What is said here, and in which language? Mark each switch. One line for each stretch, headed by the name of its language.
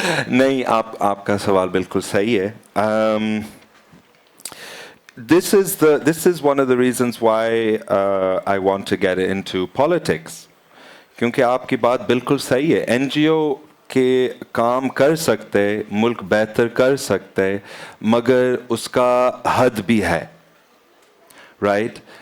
Hindi: नहीं, आपका सवाल बिल्कुल सही है.
English: This is one of the reasons why I want to get into politics.
Hindi: क्योंकि आपकी बात बिल्कुल सही है. NGO के काम कर सकते, मुल्क बेहतर कर सकते, मगर उसका हद भी है, right?